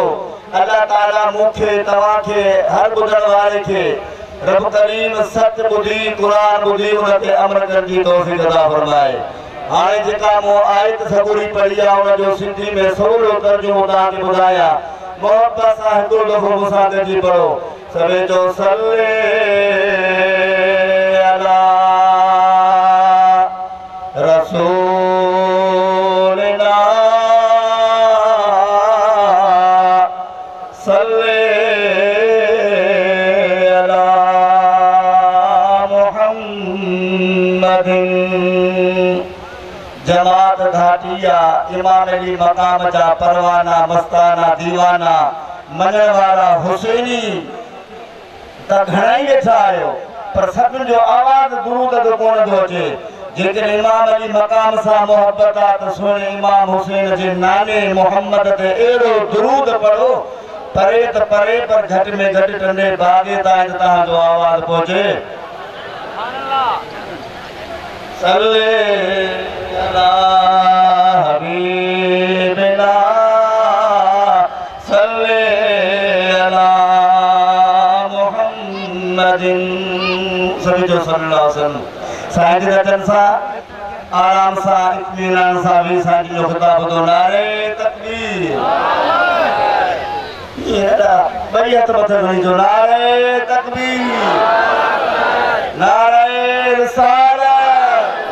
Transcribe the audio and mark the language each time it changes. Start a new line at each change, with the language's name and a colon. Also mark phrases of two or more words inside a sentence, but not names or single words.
Sindhi: अल्लाह ताला मूंखे तव्हांखे हर ॿुधण वारे खे रब करीम सच ॿुधी क़ुरान ॿुधी उन ते अमल करण जी तौफ़ीक़ अता फरमाए। हाणे जेका मूं आयत सगुरी पढ़ी आहे उन जो सिंधी में सवलो तर्जुमो तव्हांखे ॿुधायां। मोहब्बत सां हिकिड़ो दफ़ो मूंसां गॾिजी पढ़ो। सभई चओ
Arabic: صل على رسولنا صل على محمد.
Sindhi: जमात घाटिया इमाम अली मकाम जा परवाना मस्ताना दीवाना मञण वारा हुसैनी त घणई वेठा आहियो, पर सभिनि जो आवाज़ दुरूद जो कोन थो अचे। जेकॾहिं इमाम अली मकाम सां मोहब्बत आहे त सुहिणे इमाम हुसैन जे नाने मोहम्मद ते अहिड़ो दुरूद पढ़ो परे त परे, पर घटि में घटि टंडे बागे ताईं तव्हांजो आवाज़ पहुचे।
Arabic: صل على حبيبنا صل على محمد.
Sindhi: सभी जो
Arabic: صلى الله عليه وسلم
Sindhi: साईं जे अचनि सां आराम सां इत्मीनान सां भी साईं जो ख़िताब ॿुधो। नारे तकबीर। ये ॿई हथ मथे खणी जो नारे तकबीर, नारे रिसालत,